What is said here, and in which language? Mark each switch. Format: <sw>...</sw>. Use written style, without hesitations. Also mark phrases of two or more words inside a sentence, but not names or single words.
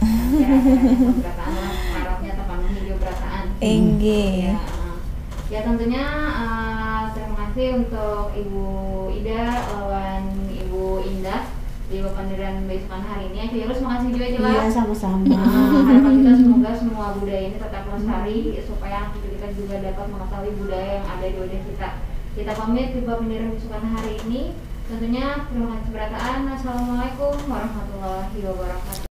<id>Ya tentunya terima kasih untuk Ibu Ida lawan Ibu Indah di Pandiran besokan hari ini. Terus makasih juga jelas. Iya sama-sama. Harapan kita semoga semua budaya ini tetap lestari supaya kita juga dapat mengetahui budaya yang ada di wadah kita. Kita pamit di Pandiran besokan hari ini. Tentunya terima kasih berataan.</id> <ar>السلام عليكم ورحمة الله وبركاته.</ar>